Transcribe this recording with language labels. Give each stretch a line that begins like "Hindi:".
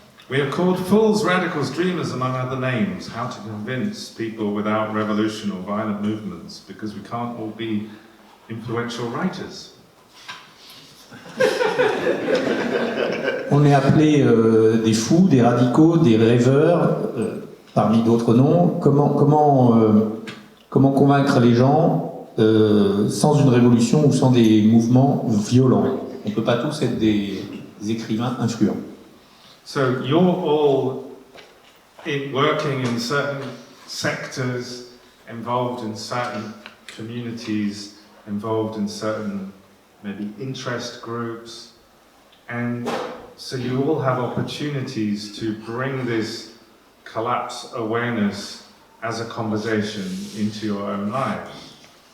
English: We are called fools, radicals, dreamers, among other names. How to convince people without revolution or violent movements, because we can't all be influential writers.
French: On est appelés des fous, des radicaux, des rêveurs, parmi d'autres noms. Comment convaincre les gens sans une révolution ou sans des mouvements violents? On ne peut pas tous être des écrivains influents.
English: So you're all working in certain sectors, involved in certain communities, involved in certain maybe interest groups, and so you all have opportunities to bring this collapse awareness as a conversation into your own lives.